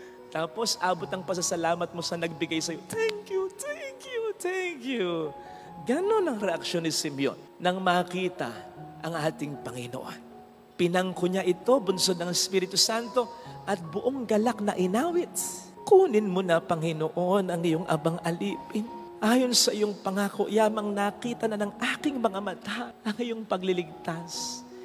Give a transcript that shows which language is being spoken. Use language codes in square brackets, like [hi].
[tl] Tapos, abot ang pasasalamat mo sa nagbigay sa'yo. [en] Thank you, thank you, thank you. [tl] Ganon ang reaksyon ni Simeon nang makita ang ating Panginoon. Pinangko niya ito, bunsod ng Espiritu Santo, at buong galak na inawit. Kunin mo na, Panginoon, ang iyong abang alipin. Ayon sa iyong pangako, yamang nakita na ng aking mga mata ang iyong pagliligtas.